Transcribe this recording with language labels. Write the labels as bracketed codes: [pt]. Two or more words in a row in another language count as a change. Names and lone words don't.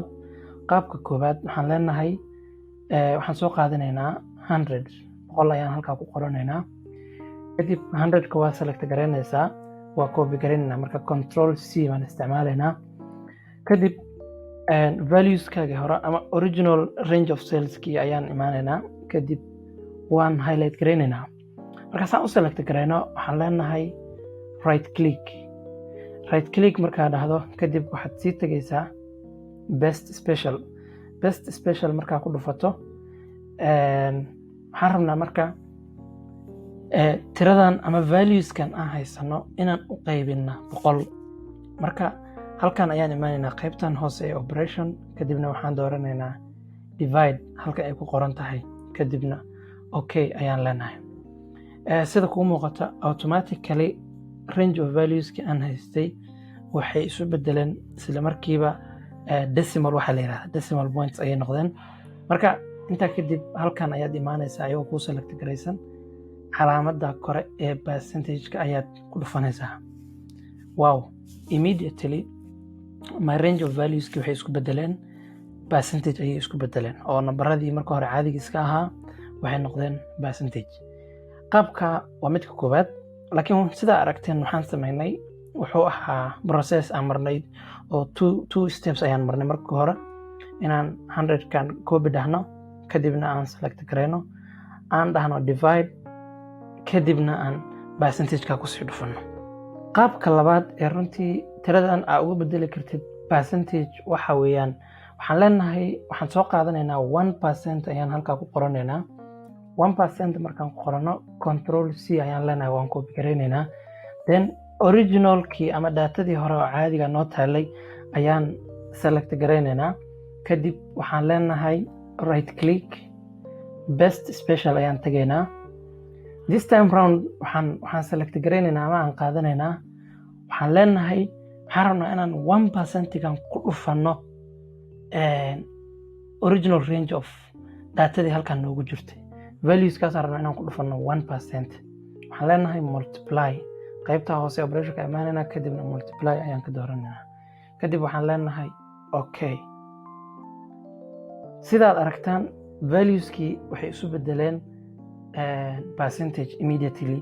[so] Qaabka koobaad waxaan leenahay waxaan soo qaadanaynaa 100 boqol ayaan halkaa ku qoranaynaa. kadib 100 ka waa select garaynaysaa, waa copy garaynayna, marka control C baan isticmaalaynaa. kadib values kaaga hore ama [en] original range of sales [so] ki ayaan imaanaynaa. kadib waan highlight garaynayna. marka saan u select garayno waxaan leenahay [en] right click [so] markaa dhahdo kadib waxaad sii tagaysaa [en] best special [so] markaa ku dhufato waxaan rabnaa marka tiradan ama values kan aan haysano inaan u qaybina 100. marka halkan ayaan imaanaynaa qaybtan hoose ee operation, kadibna waxaan dooranaynaa divide halka ay ku qoran tahay, kadibna okay ayaan leenahay. sida ku muuqata [en] automatically range of values [so] ki aan haystay waxay isu bedeleen isla markiiba decimal waxa la yiraahdo [en] decimal points [so] ayay noqdeen. marka inta kadib halkan ayaad imaanaysaa ayuu ku select garaysan, calaamada kore ee percentage ka ayaad ku dhufanaysaa. [en] wow, immediately my range of values [so] ki waxay isku bedeleen percentage ayay isku bedeleen, oo nambaradii marka hore caadiga iska ahaa waxay noqdeen percentage. qaabka waa midka koobaad, laakiin sida aragteen waxaan sameynay wuxuu ahaa process aan marnay oo [en] two steps [so] ayaan marnay. marka hore inaan 100 kan copy dhahno, kadibna aan select garayno, aan dhahno divide, kadibna aan percentage ka ku sii dhufano. qaabka labaad ee runtii tiradan aad uga bedeli kartid percentage waxa weeyaan waxaan leenahay waxaan soo qaadanaynaa 1% ayaan halkaa ku qoranaynaa. 1% markaan ku qorano control C ayaan leenahay, waan copy garaynaynaa. [en] then original key [so] ama datadii hore oo caadiga noo taalay ayaan select garaynaynaa. kadib waxaan leenahay [en] right click best special [so] ayaan tagaynaa. [en] this time round [so] waxaan select garaynaynaa ama aan qaadanaynaa. waxaan leenahay waxaan rabnaa inaan 1% kan ku dhufano [en] original range of [so] datadii halkan noogu jirtay. values kaas rabnaa inaan ku dhufano 1%. waxaan leenahay multiply, qaybta hoose operation ka imaanayna, kadibna multiply ayaan ka dooranaynaa. kadib waxaan leenahay okay. sidaad aragtaan values ki waxay isu bedeleen percentage immediately.